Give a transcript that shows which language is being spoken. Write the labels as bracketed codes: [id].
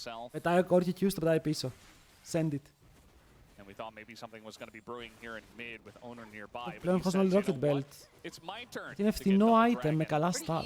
[el] Πετάει ο Corki Q, το πετάει πίσω. [en] Send it. And we thought maybe something was going to be brewing here in mid with Owner nearby. [el] Πλέον βγάζουν όλοι Rocket Belt. Είναι φθηνό item με καλά stats.